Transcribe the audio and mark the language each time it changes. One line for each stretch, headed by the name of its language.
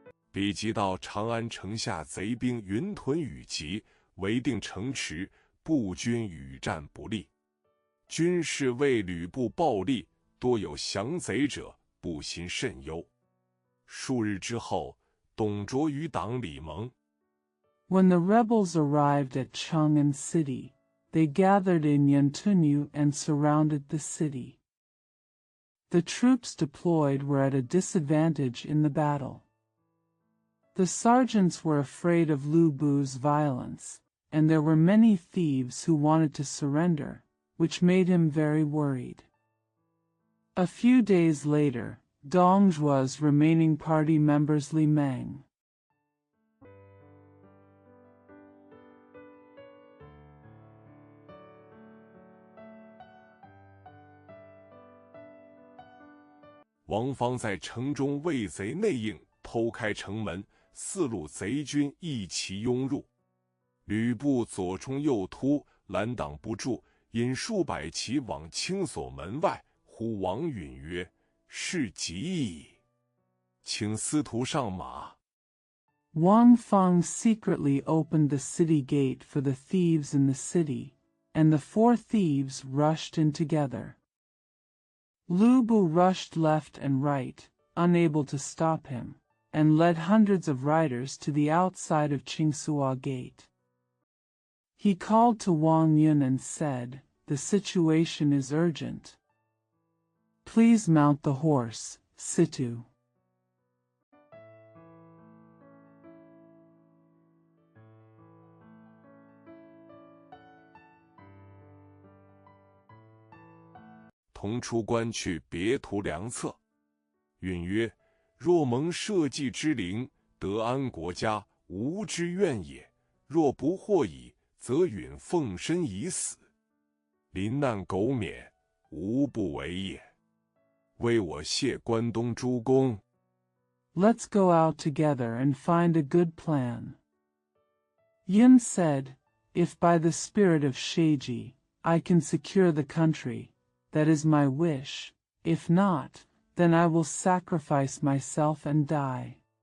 Chinese: 比及到长安城下，贼兵云屯雨集，围定城池，步军与战不利。军士为吕布暴力，多有降贼者，不心甚忧。数日之后，董卓与党李蒙。
English: When the rebels arrived at Chang'an city, they gathered in Yantunyu and surrounded the city. The troops deployed were at a disadvantage in the battle. The sergeants were afraid of Lu Bu's violence, and there were many thieves who wanted to surrender, which made him very worried. A few days later, Dong Zhuo's remaining party members Li Meng,
Chinese: 王方在城中为贼内应，偷开城门，四路贼军一齐拥入。吕布左冲右突，拦挡不住，引数百骑往青锁门外，呼王允曰：“是急矣，请司徒上马。”
English: Wang Feng secretly opened the city gate for the thieves in the city, and the four thieves rushed in together. Lu Bu rushed left and right, unable to stop him, and led hundreds of riders to the outside of Qingsua Gate. He called to Wang Yun and said, "The situation is urgent. Please mount the horse, Situ."
Chinese: 同出关去，别图良策。允曰：“若蒙社稷之灵，得安国家，无之怨也；若不获矣，则允奉身以死，临难苟免，无不为也。为我谢关东诸公。”
English: Let's go out together and find a good plan. Yun said, if by the spirit of Sheiji, I can secure the country, that is my wish. If not, then I will sacrifice myself and die.